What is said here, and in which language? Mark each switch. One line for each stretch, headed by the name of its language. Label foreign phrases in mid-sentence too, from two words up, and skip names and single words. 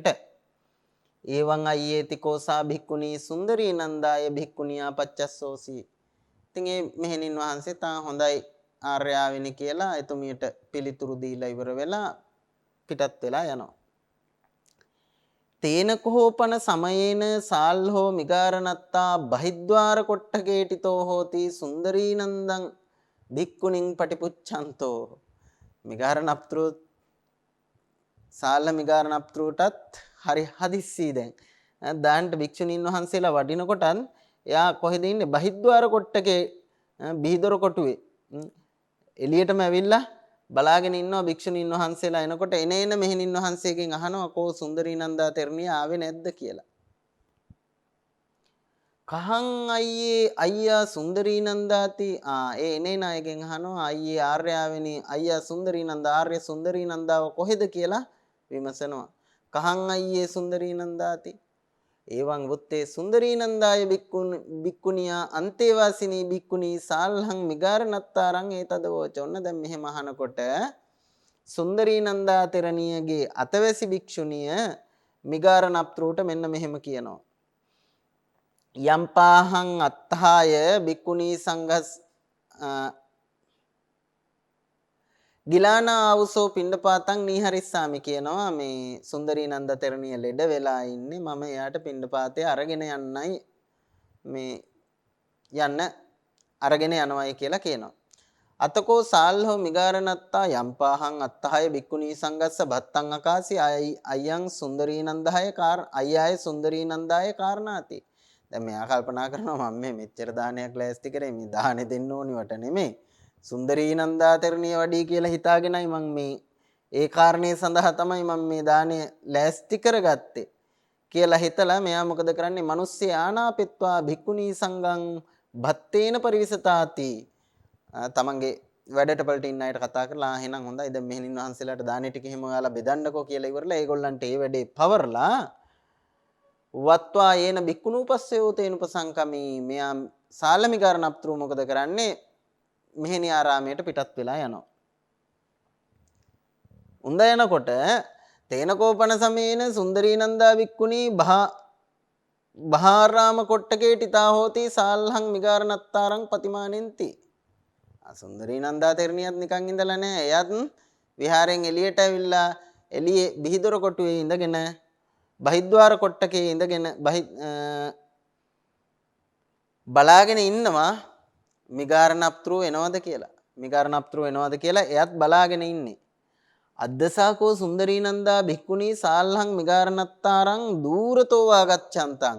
Pali: ඒවං අය්‍යේති කෝසා භික්ඛුනී සුන්දරී නන්දාය භික්ඛුනියා පච්චස්සෝසි.
Sinhala: ඉතින් මේ මෙහෙණින් වහන්සේ තා හොඳයි ආර්යාවෙනි කියලා එතුමියට පිළිතුරු දීලා ඉවර වෙලා පිටත් වෙලා යනවා.
Pali: තේනකෝපන සමයේන සාල්හෝ මිගාරනත්තා බහිද්වාර කොට්ටකේටිතෝ හෝති සුන්දරී නන්දං භික්ඛුනින් පටිපුච්ඡන්තෝ.
Sinhala: මිගාරනප්තෘ සාල්ල මිගාරනප්තෘටත් හරි හදිස්සි දැන්. දාන්නට භික්ෂුණීන් වහන්සේලා වඩිනකොටත් එයා කොහෙද ඉන්නේ?
Pali: බහිද්වාර කොට්ටකේ
Sinhala: බිහිදොර කොටුවේ. එළියටම ඇවිල්ලා බලාගෙන ඉන්නවා භික්ෂුණීන් වහන්සේලා එනකොට එනේන මෙහෙණින් වහන්සේගෙන් අහනවා කෝ සුන්දරී නන්දා තෙරණිය ආවේ නැද්ද කියලා.
Pali: කහං අයියේ අයියා සුන්දරී නන්දාති
Sinhala: ඒ එනේන අයගෙන් අහනවා අයියේ ආර්යාවෙනි අයියා සුන්දරී නන්දා ආර්ය සුන්දරී නන්දාව කොහෙද කියලා විමසනවා.
Pali: කහං අයියේ සුන්දරී නන්දාති එවං වුත්තේ සුන්දරී නන්දාය බික්කුණියා අන්තේවාසිනී බික්කුණී සාල්හං මිගාරනත්තාරං ඒතදවෝච.
Sinhala: ඔන්න දැන් මෙහෙම අහනකොට සුන්දරී නන්දා තෙරණියගේ අතවැසි භික්ෂුණිය මිගාරනප්තෘට මෙන්න මෙහෙම කියනවා.
Pali: යම්පාහං අත්තාය බික්කුණී සංඝස් ගිලානා ආවුසෝ පිණ්ඩපාතං නීහරිස්සාමි කියනවා.
Sinhala: මේ සුන්දරී නන්ද තෙරණිය ලෙඩ වෙලා ඉන්නේ මම එයාට පිණ්ඩපාතේ අරගෙන යන්නයි මේ යන්න අරගෙන යනවායි කියලා කියනවා.
Pali: අතකෝ සාල්හෝ මිගාරනත්තා යම්පාහං අත්තහය බික්කුණී සංගස්ස බත්තං අකාසි අයං සුන්දරී නන්දහය අය්යාය සුන්දරී නන්දාය කාරණාති.
Sinhala: දැන් මෙයා කල්පනා කරනවා මම මේ මෙච්චර දානයක් ලෑස්ති කරේ මේ දානෙ දෙන්න ඕනි වට නෙමෙයි. සුන්දරී නන්දා තෙරණිය වඩී කියලා හිතාගෙනයි මම මේ ඒ කාරණේ සඳහා තමයි මම මේ දානය ලෑස්ති කරගත්තේ කියලා හිතලා මෙයා මොකද කරන්නේ?
Pali: මිනිස්සේ ආනාපෙත්වා භික්ඛුනී සංඝං භත්තේන පරිවිසතාති.
Sinhala: තමන්ගේ වැඩට වලට ඉන්න අයට කතා කරලා එහෙනම් හොඳයි දැන් මෙහෙණින් වහන්සේලාට දානෙ ටික එහෙම ඔයාලා බෙදන්නකෝ කියලා ඉවරලා ඒගොල්ලන්ට ඒ වැඩේ පවර්ලා
Pali: වත්වා යේන භික්ඛුනූපස්සයෝ තේනුපසංකමි.
Sinhala: මෙයා සාලමිකාරණප්තෘ මොකද කරන්නේ? මෙහෙණි ආරාමයට පිටත් වෙලා යනවා. උඳ යනකොට
Pali: තේනකෝපන සමේන සුන්දරී නන්දා වික්කුණී බහාරාම කොට්ටකේටිතා හෝති සාල්හං මිගාරනත්තාරං පතිමානෙන්ති.
Sinhala: සුන්දරී නන්දා තෙරණියත් නිකන් ඉඳලා නැහැ. එයත් විහාරයෙන් එළියට ඇවිල්ලා එළියේ බිහිදොර කොටුවේ ඉඳගෙන
Pali: බහිද්වාර කොට්ටකේ
Sinhala: ඉඳගෙන බලාගෙන ඉන්නවා මිගාරනප්තෘ එනවද කියලා. මිගාරනප්තෘ එනවද කියලා එයත් බලාගෙන ඉන්නේ.
Pali: අද්දසාකෝ සුන්දරී නන්දා භික්ඛුණී සාල්හං මිගාරනත්තාරං දූරතෝ වාගච්ඡන්තං.